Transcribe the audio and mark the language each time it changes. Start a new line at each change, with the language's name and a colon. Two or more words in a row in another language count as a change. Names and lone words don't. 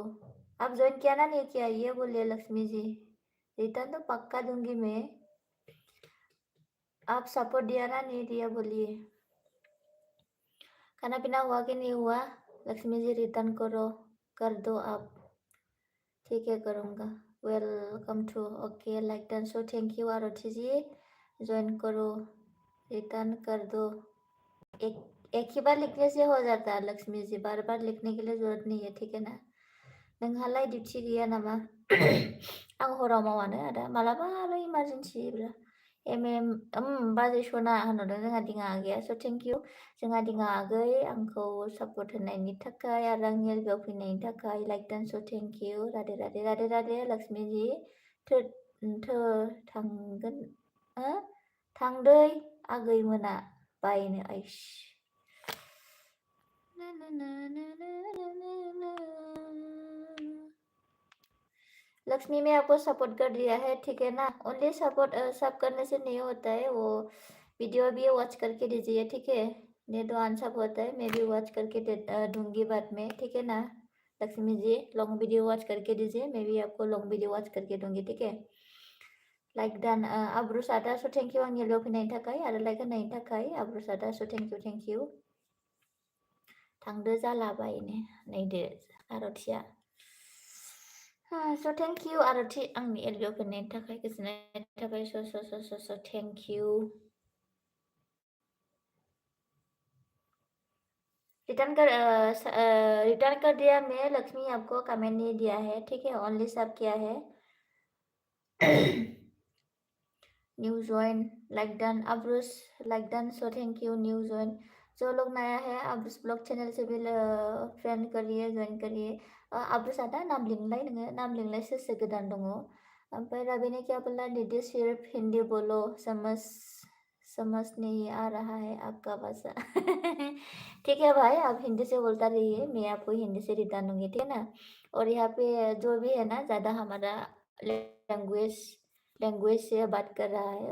Hindi: आप ज्वाइन किया ना नहीं किया ये बोलिए लक्ष्मी जी. रिटर्न तो पक्का दूंगी मैं. आप सपोर्ट दिया ना नहीं दिया बोलिए. खाना पीना हुआ कि नहीं हुआ लक्ष्मी जी. रिटर्न करो, कर दो आप. ठीक है करूँगा.
English: Welcome to. OK like done. So thank you आरती जी.
Hindi: ज्वाइन करो, रिटर्न कर दो. एक ही बार लिखने से हो जाता है लक्ष्मी जी. बार बार लिखने के लिए जरूरत नहीं है. ठीक है ना.
Bodo: नोंहालाय डिउटि गैया नामा? आं हराव मावानो आदा. मालाबाल' इमारजेन्सि बाजै सना होनहरदों जोंहा दिङा आगैया.
English: So thank you
Bodo: जोंहा दिङा आगै आंखौ सापर्ट होनायनि थाखाय आरो आंनि लोगोआव फैनायनि थाखाय.
English: Like done. So thank you.
Hindi: राधे राधे राधे राधे लक्ष्मी जी.
Bodo: थांगोन थांदै आगै मोना बायनो.
Hindi: आइस लक्ष्मी में आपको सपोर्ट कर दिया है. ठीक है ना.
English: only support
Hindi: सब करने से नहीं होता है. वो वीडियो भी वॉच करके दीजिए. ठीक है. नहीं तो आंसर होता है. मैं भी वॉच करके दूंगी बाद में. ठीक है ना लक्ष्मी जी.
English: long video watch
Hindi: करके दीजिए. मैं भी आपको
English: long video watch
Hindi: करके दूंगी. ठीक है.
English: like done. आब्रुस आदा. So thank you
Bodo: आंनि लोगो फैनायनि थाखाय आरो लाइक होनायनि थाखाय.
English: आब्रुस आदा. So thank you.
Bodo: थांदो जालाबायनो नायदो आर'थिया.
English: So thank you
Bodo: आर'थि आंनि एलबियाव फैनायनि थाखाय गोजोननाय थाबाय.
English: So thank you.
Hindi: रिटर्न कर दिया मैं लक्ष्मी. आपको कमेंट नहीं दिया है. ठीक है. ओनली सब किया है.
English: new join like done. Abrus like done. So thank you new join.
Hindi: जो लोग नया है अब्रुस
English: vlog channel
Hindi: से भी फ्रेंड करिए, ज्वाइन करिए.
Bodo: अब्रुस आदा नाम लिंलाय नोङो. नाम लिंलाय सोर सोर गोदान दङ.
Hindi: ओमफ्राय रवि ने क्या बोला. दीदी सिर्फ हिंदी बोलो, समझ नहीं आ रहा है आपका भाषा. ठीक है भाई आप हिंदी से बोलता रहिए. मैं आपको हिंदी से रिटर्न दूंगी. ठीक है ना. और यहाँ पे जो भी है ना ज़्यादा हमारा लैंग्वेज से बात कर रहा है.